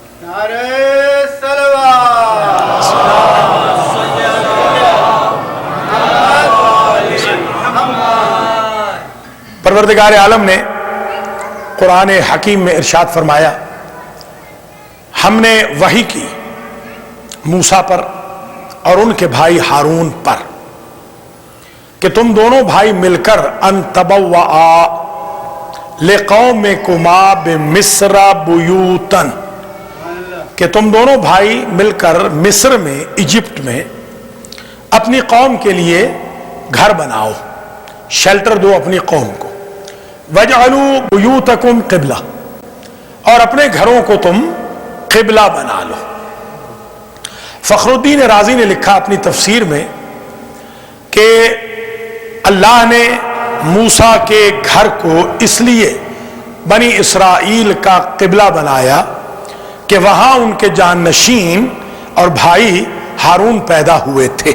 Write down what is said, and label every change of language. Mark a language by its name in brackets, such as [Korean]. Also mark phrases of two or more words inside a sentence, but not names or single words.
[Urdu] پروردگار عالم نے قرآن حکیم میں ارشاد فرمایا، ہم نے وحی کی موسیٰ پر اور ان کے بھائی ہارون پر کہ تم دونوں بھائی مل کر [Arabic] ان تبوّآ لقومکما بمصر بیوتاً، [Urdu] کہ تم دونوں بھائی مل کر مصر میں ایجپٹ میں اپنی قوم کے لیے گھر بناؤ، شیلٹر دو اپنی قوم کو، [Arabic] وَاجْعَلُوا بُيُوتَكُمْ قِبْلَةً، [Urdu] اور اپنے گھروں کو تم قبلہ بنا لو۔ فخر الدین رازی نے لکھا اپنی تفسیر میں کہ اللہ نے موسیٰ کے گھر کو اس لیے بنی اسرائیل کا قبلہ بنایا کہ وہاں ان کے جانشین اور بھائی ہارون پیدا ہوئے تھے۔